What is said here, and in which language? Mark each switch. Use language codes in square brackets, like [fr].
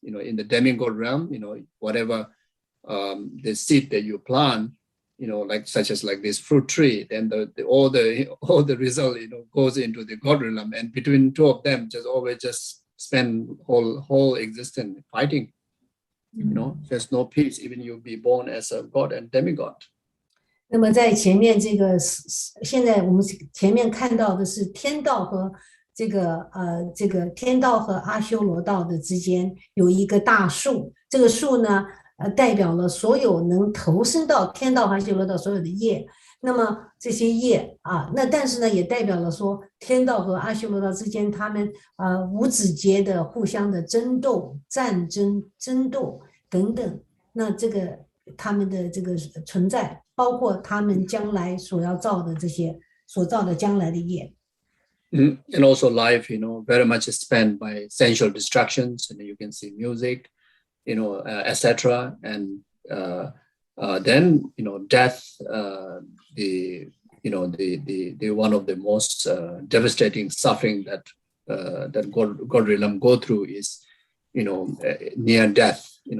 [en] In the demigod realm, whatever the seed that you plant, like such as like this fruit tree, then all the result goes into the God realm, and between two of them, just always just spend whole existence fighting. There's no peace, even you be born as a God and demigod. [zh] 那么在前面现在我们前面看到的是天道和这个天道和阿修罗道的之间有一个大树，这个树呢代表了所有能投身到天道和阿修罗道所有的业。那么这些业啊，那但是呢，也代表了说天道和阿修罗道之间，他们无止节的互相的争斗、战争、争斗等等。那这个他们的这个存在，包括他们将来所要造的这些所造的将来的业。 [en] And also life, very much spent by sensual distractions, and you can see music, etc. And then, death, the one of the most devastating suffering that God realm go through is, near death.